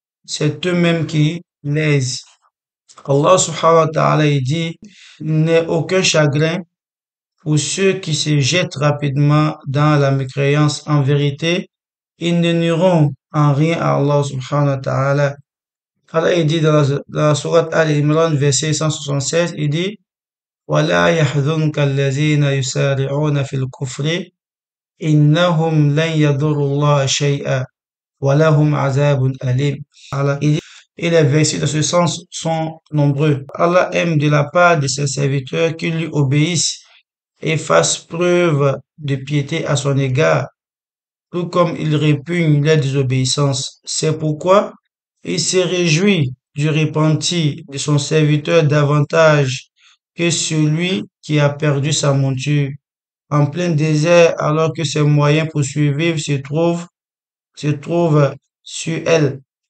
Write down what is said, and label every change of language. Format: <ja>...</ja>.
<fr>C'est eux-mêmes qui lèsent. Allah subhanahu wa ta'ala il dit, il n'est aucun chagrin pour ceux qui se jettent rapidement dans la mécréance. En vérité, ils ne nuiront en rien à Allah subhanahu wa ta'ala. Allah il dit dans la sourate Al-Imran, verset 176, il dit,</fr> <ar>وَلَا يَحْزُنْكَ الَّذِينَ يُسَارِعُونَ فِي الْكُفْرِ إِنَّهُمْ لَنْ يَضُرُّوا اللَّهَ شَيْئًا وَلَهُمْ عَذَابٌ أَلِيمٌ.</ar> <fr>Allah, il dit, et les versets de ce sens sont nombreux. Allah aime de la part de ses serviteurs qui lui obéissent et fassent preuve de piété à son égard, tout comme il répugne la désobéissance. C'est pourquoi il se réjouit du repenti de son serviteur davantage que celui qui a perdu sa monture en plein désert alors que ses moyens pour survivre se trouvent sur elle.</fr>